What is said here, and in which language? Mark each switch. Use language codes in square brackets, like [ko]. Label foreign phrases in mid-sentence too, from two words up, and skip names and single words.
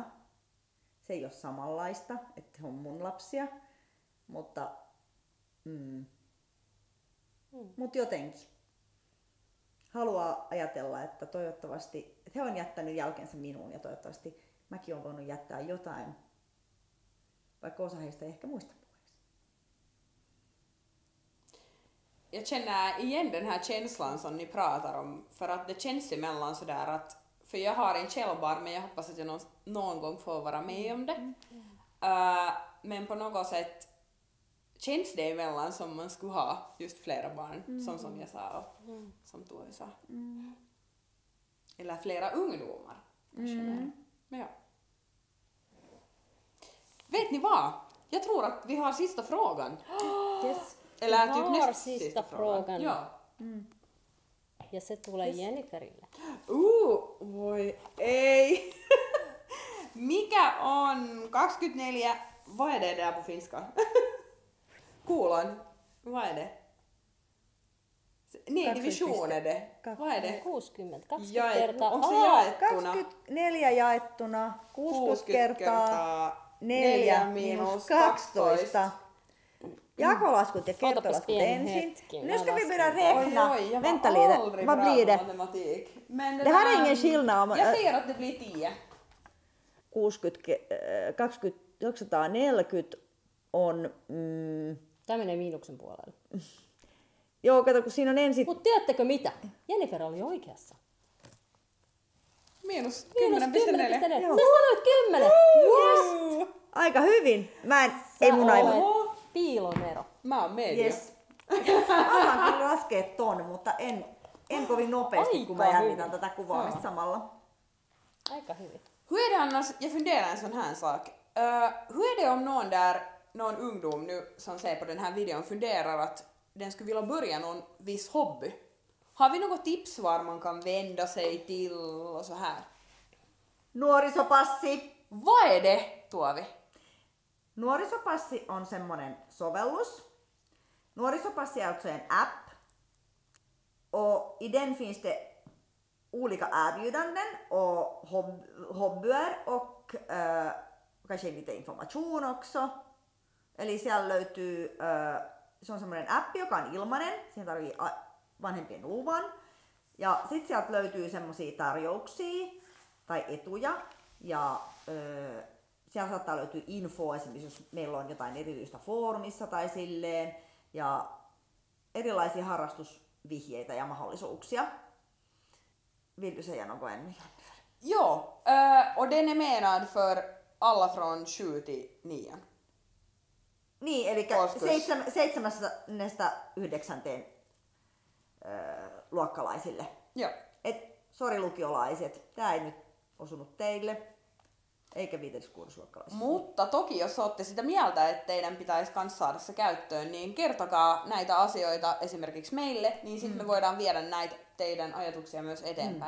[fi] Se ei ole samanlaista, että he on mun lapsia, mutta jotenkin haluaa ajatella, että toivottavasti että he on jättänyt jälkensä minuun ja toivottavasti mäkin olen voinut jättää jotain, vaikka osa heistä ei ehkä muista. [sv] Jag känner igen den här känslan som ni pratar om, för att det känns emellan sådär att, för jag har en själv barn men jag hoppas att jag någon gång får vara med om det. Men på något sätt känns det emellan som man skulle ha just flera barn, som jag sa och som Tuoja sa. Eller flera ungdomar kanske mer. Men ja. Vet ni vad? Jag tror att vi har sista frågan. Yes. Eller Vi typ har näst sista sista frågan. Ja. [fi] Ja se tulee Jenniferille. Voi ei. Mikä on 24, [sv] vad är det där på finska? Kolon, vad är det? Nej, division är det. Vad är det? 60, 20 [fi] Jae, kertaa. onko se jaettuna? 24 jaettuna 60 kertaa 4 miinus 12. Jakolaskut ja kertolaskut pieni ensin. hetki, [sv] Nu ska jag vi börja laskar. räkna. Oj, jag Vänta var lite, aldrig vad bra blir på det? matematik. Men Det här är ingen skillnad om Jag säger att det blir 10. [fi] 240 on... Tämä menee miinuksen puolelle. Joo, kato, kun siinä on ensin... Mutta tiedättekö mitä? Jennifer oli oikeassa. Miinus 10,4. 10,4. Joo. Sä sanoit 10. Yes. Aika hyvin. Ei mun aivan. Piilonero. Mä oon media. Yes. Osaan kyllä laskea ton, mutta en kovin nopeasti, kun mä Aika jännitän hyvin. tätä kuvaamista samalla. Aika hyvin. [sv] Hur är det annars, jag funderar en sån här sak. Hur är det om någon ungdom nu som ser på den här videon funderar att den skulle vilja börja någon viss hobby? Har vi något tips var man kan vända sig till och så här? [fi] Nuorisopassi. [sv] Vad är det, Tuovi? [fi] Nuorisopassi on semmonen sovellus. [sv] Nuorisopassi är alltså en app. Och i den finns det olika erbjudanden och hobbyer och kanske lite information också. [fi] Eli siellä löytyy, se on semmoinen appi, joka on ilmainen, siihen tarvii vanhempien luvan. Ja sit sieltä löytyy semmosia tarjouksia tai etuja ja siellä saattaa löytyä info, esimerkiksi jos meillä on jotain erityistä foorumissa tai silleen, ja erilaisia harrastusvihjeitä ja mahdollisuuksia. [sv] Vill du säga något ännu? Jo, och den är menad för alla från 7 till 9. [fi] Niin, eli Oskus. 7.–9. luokkalaisille. Joo. Sori lukiolaiset, tää ei nyt osunut teille, eikä 5.–6. luokkalaisille. Mutta toki, jos olette sitä mieltä, että teidän pitäisi myös saada se käyttöön, niin kertokaa näitä asioita esimerkiksi meille, niin sitten me voidaan viedä näitä teidän ajatuksia myös eteenpäin.